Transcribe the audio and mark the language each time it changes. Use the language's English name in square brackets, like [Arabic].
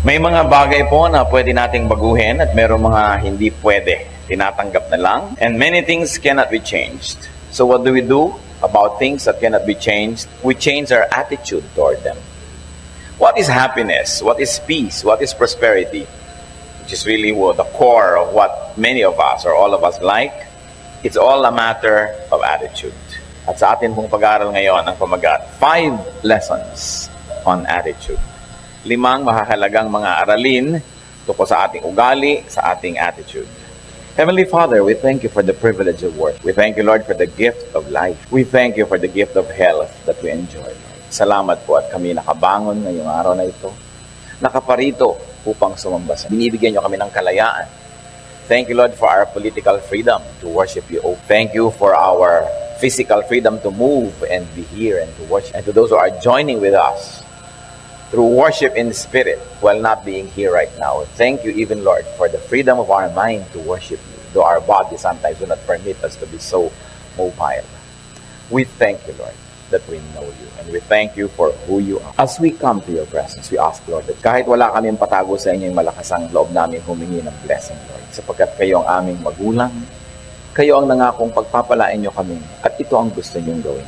[Filipino] May mga bagay po na pwede nating baguhin at meron mga hindi pwede. Tinatanggap na lang. [English] And many things cannot be changed. So what do we do about things that cannot be changed? We change our attitude toward them. What is happiness? What is peace? What is prosperity? Which is really the core of what many of us or all of us like. It's all a matter of attitude. [Filipino] At sa atin pong pag-aaral ngayon ang pamagat, [English] 5 lessons on attitude. [Filipino] 5 mahahalagang mga aralin tungkol sa ating ugali, sa ating attitude. [English] Heavenly Father, we thank you for the privilege of work. We thank you, Lord, for the gift of life. We thank you for the gift of health that we enjoy. [Filipino] Salamat po at kami nakabangon ngayong araw na ito. Nakaparito upang sumambasa. Binibigyan niyo kami ng kalayaan. [English] Thank you, Lord, for our political freedom to worship you. Oh, thank you for our physical freedom to move and be here and to worship. And to those who are joining with us through worship in the Spirit while not being here right now. Thank you even, Lord, for the freedom of our mind to worship you, though our body sometimes do not permit us to be so mobile. We thank you, Lord, that we know you, and we thank you for who you are. As we come to your presence, we ask, Lord, that [Filipino] kahit wala kaming patago sa inyo, yung malakas ang loob namin humingi ng blessing, Lord, sapagkat kayo ang aming magulang, kayo ang nangakong pagpapalain nyo kami, at ito ang gusto nyong gawin.